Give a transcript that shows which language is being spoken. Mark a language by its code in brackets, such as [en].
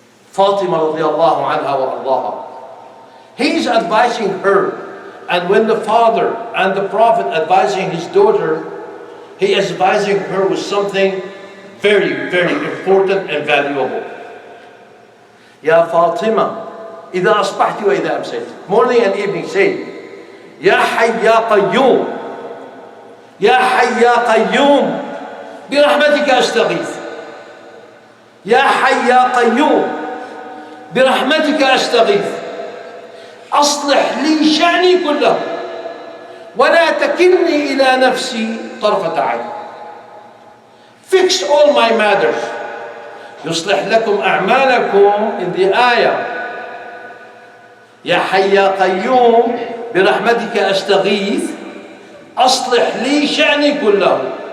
[en] Fatima radiallahu anha wa ardaha. He is advising her. And when the father and the Prophet advising his daughter, he is advising her with something very, very important and valuable. [ar] Ya Fatima, إذا أصبحت وإذا أمسيت. [en] Morning and evening say, [ar] Ya Hayy Ya Qayyum, Ya Hayy Ya Qayyum, برحمتك أستغيث. Ya Hayy Ya Qayyum, برحمتك أستغيث. أصلح لي شأني كله ولا تكلني إلى نفسي طرفة عين. [en] Fix all my matters. [ar] يصلح لكم أعمالكم [en] in the ayah. [ar] يا حي يا قيوم برحمتك أستغيث أصلح لي شأني كله.